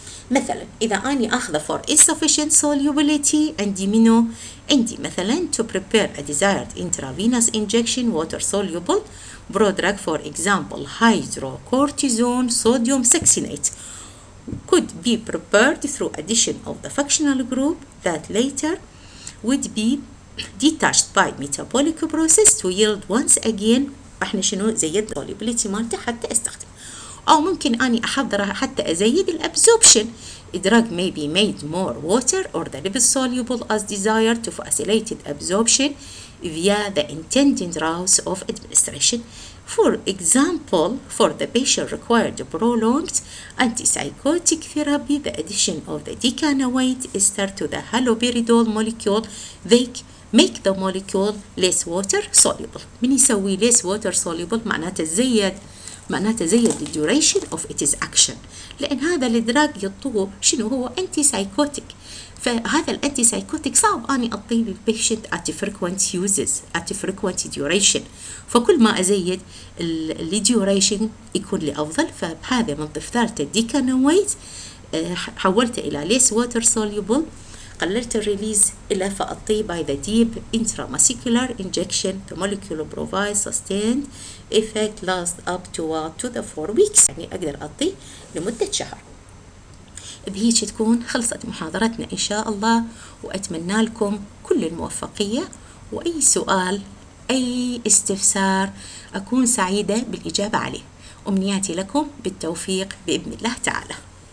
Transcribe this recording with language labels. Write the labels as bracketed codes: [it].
[ar] مثلا إذا أني أخذه [en] for insufficient solubility عندي مثلا to prepare a desired intravenous injection water soluble prodrug, for example hydrocortisone sodium succinate could be prepared through addition of the functional group that later would be detached by metabolic process to yield once again [ar] احنا شنو زيد solubility مالته حتى استخدم. أو ممكن أني أحضرها حتى أزيد الابسوربشن. [en] A drug may be made more water or the lipid soluble as desired to facilitate absorption via the intended routes of administration. For example, for the patient required prolonged antipsychotic therapy, the addition of the decanoate ester to the haloperidol molecule, they make the molecule less water soluble. [ar] من يسوي [en] less water soluble [ar] معناته زيد [en] the duration of its action، [ar] لأن هذا الدراج يطوه شنو هو anti psychotic. فهذا الانتي سايكوتيك صعب اني اعطيه للبيشنت [en] at frequent uses at frequent duration، [ar] فكل ما ازيد الديوريشن يكون لي افضل. فبهذا من ضفت الديكانويت حولته الى less water soluble، قللت الريليز إلى فأعطيه by the deep intramuscular injection. [en] The molecule provides sustained effect last up to the 4 weeks، [ar] يعني أقدر أعطيه لمدة شهر. بهيك تكون خلصت محاضرتنا إن شاء الله، وأتمنى لكم كل الموفقية، وأي سؤال أي استفسار أكون سعيدة بالإجابة عليه. أمنياتي لكم بالتوفيق بإذن الله تعالى.